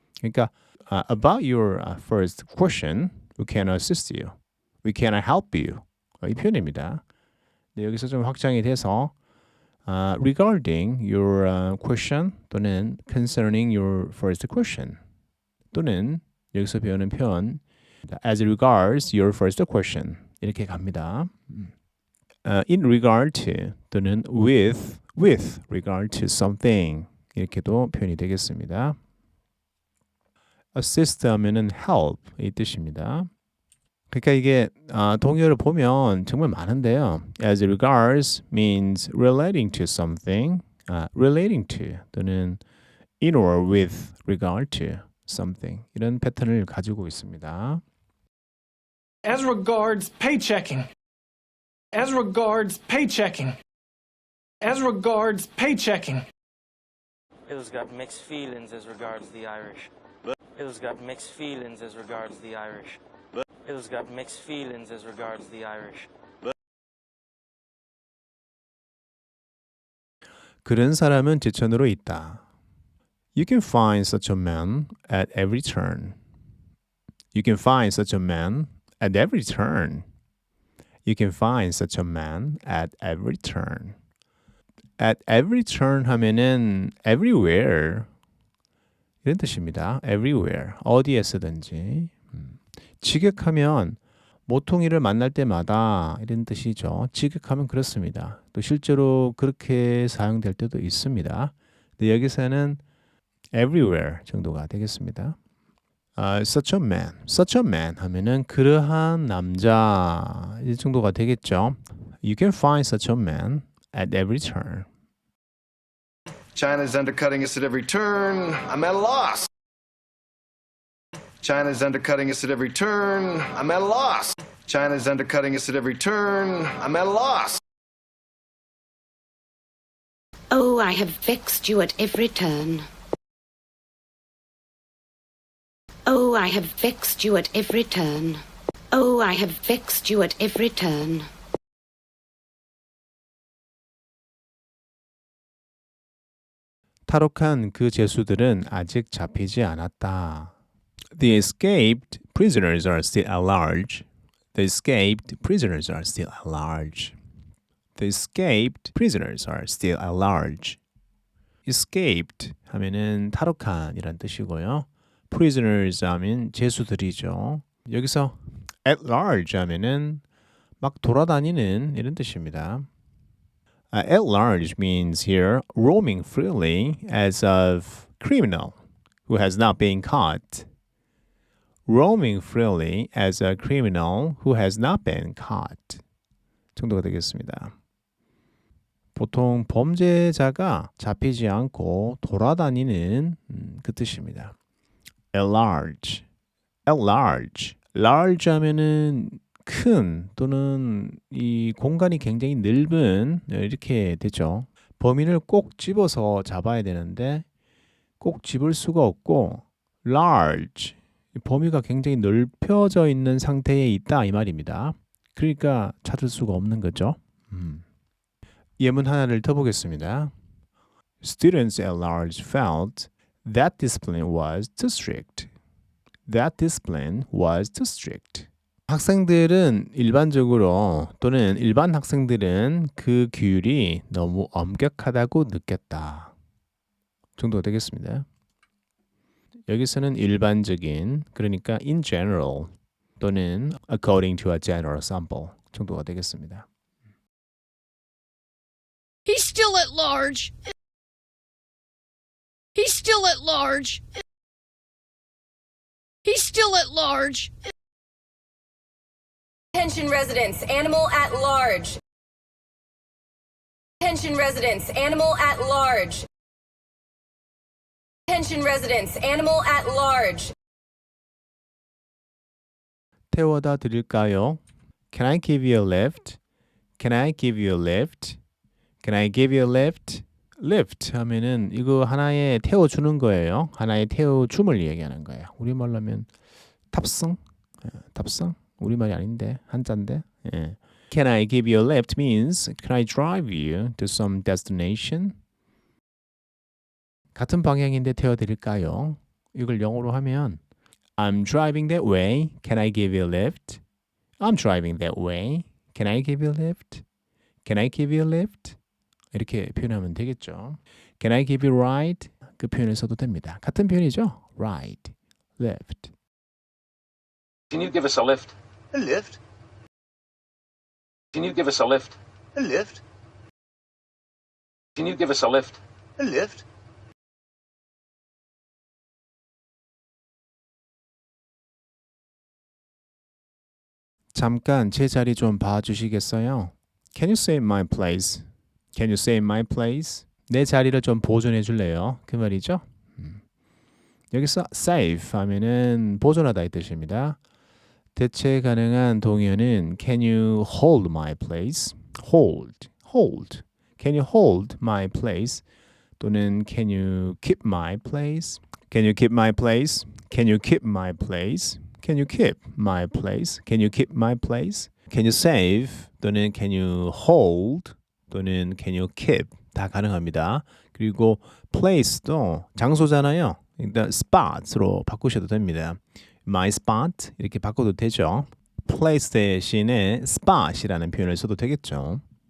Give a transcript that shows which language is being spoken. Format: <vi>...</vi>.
<en>그러니까 about your first question, we can assist you. We can help you.</en> <ko>이 표현입니다. 네, 여기서 좀 확장이 돼서</ko> <en>regarding your question</en> <ko>또는</ko> <en>concerning your first question</en> <ko>또는 여기서 배우는 표현</ko> <en>as regards your first question</en> <ko>이렇게 갑니다.</ko> <en>in regard to 또는 with regard to something</en> <ko>이렇게도 표현이 되겠습니다. assist 하면은 help 이 뜻입니다. 그러니까 이게 동의어를 보면 정말 많은데요.</ko> <en>as regards means relating to something, relating to 또는 in or with regard to something</en> <ko>이런 패턴을 가지고 있습니다.</ko> <en>As regards paychecking. As regards paychecking. As regards paychecking. Bill's got mixed feelings as regards the Irish. Bill's got mixed feelings as regards the Irish. Bill's got mixed feelings as regards the Irish.</en> <ko>그런 사람은 제천으로 있다.</ko> <en>You can find such a man at every turn. You can find such a man at every turn. You can find such a man at every turn. At every turn</en> <ko>하면은</ko> <en>everywhere</en> <ko>이런 뜻입니다. everywhere 어디에 쓰든지. 직역하면 모퉁이를 만날 때마다 이런 뜻이죠. 직역하면 그렇습니다. 또 실제로 그렇게 사용될 때도 있습니다. 근데 여기서는 everywhere 정도가 되겠습니다. such a man 하면은 그러한 남자 이 정도가 되겠죠.</ko> <en>You can find such a man at every turn. China's undercutting us at every turn. I'm at a loss. China's undercutting us at every turn. I'm at a loss. China's undercutting us at every turn. I'm at a loss. Oh, I have vexed you at every turn. Oh, I have vexed you at every turn. Oh, I have vexed you at every turn.</en> <ko>탈옥한 그 죄수들은 아직 잡히지 않았다.</ko> <en>The escaped prisoners are still at large. The escaped prisoners are still at large. The escaped prisoners are still at large.</en> <ko>Escaped 하면은 탈옥한이란 뜻이고요. Prisoners 하면 죄수들이죠. 여기서 at large 하면은 막 돌아다니는 이런 뜻입니다.</ko> <en>At large means here roaming freely as of criminal who has not been caught. Roaming freely as a criminal who has not been caught.</en> <ko>정도가 되겠습니다. 보통 범죄자가 잡히지 않고 돌아다니는 그 뜻입니다.</ko> <en>At large. At large.</en> <ko>large 하면은 큰 또는 이 공간이 굉장히 넓은 이렇게 되죠. 범인을 꼭 집어서 잡아야 되는데 꼭 집을 수가 없고 large 범위가 굉장히 넓혀져 있는 상태에 있다 이 말입니다. 그러니까 찾을 수가 없는 거죠. 예문 하나를 더 보겠습니다.</ko> <en>Students at large felt that discipline was too strict. That discipline was too strict.</en> <ko>학생들은 일반적으로 또는 일반 학생들은 그 규율이 너무 엄격하다고 느꼈다. 정도가 되겠습니다. 여기서는 일반적인 그러니까</ko> <en>in general 또는 according to a general sample</en> <ko>정도가 되겠습니다.</ko> <en>He's still at large. He's still at large. He's still at large. Attention residents, animal at large. Attention residents, animal at large. Attention Attention residents, animal at large.</en> <ko>태워다 드릴까요?</ko> <en>Can I give you a lift? Can I give you a lift? Can I give you a lift?</en> <ko>lift 하면은 이거 하나의 태워주는 거예요. 하나의 태워줌을 얘기하는 거예요. 우리말로 하면 탑승? 탑승? 우리말이 아닌데 한자인데. 예.</ko> <en>Can I give you a lift means can I drive you to some destination?</en> <ko>같은 방향인데 태워드릴까요? 이걸 영어로 하면</ko> <en>I'm driving that way. Can I give you a lift? I'm driving that way. Can I give you a lift? Can I give you a lift?</en> <ko>이렇게 표현하면 되겠죠.</ko> <en>Can I give you a ride?</en> <ko>그 표현을 써도 됩니다. 같은 표현이죠.</ko> <en>ride, lift. Can you give us a lift? A lift? Can you give us a lift? A lift? Can you give us a lift? A lift?</en> <ko>잠깐 제 자리 좀 봐주시겠어요?</ko> <en>Can you save my place? Can you save my place?</en> <ko>내 자리를 좀 보존해 줄래요? 그 말이죠. 여기서 save 하면은 보존하다 이 뜻입니다. 대체 가능한 동의어는</ko> <en>Can you hold my place? hold, hold. Can you hold my place? 또는 Can you keep my place? Can you keep my place? Can you keep my place? Can you keep my place? Can you keep my place? Can you save? 또는 Can you hold? 또는 Can you keep?</en> <ko>다 가능합니다. 그리고 place도 장소잖아요. 일단 spot으로 바꾸셔도 됩니다. My spot 이렇게 바꿔도 되죠. place 대신에 spot이라는 표현을 써도 되겠죠.</ko>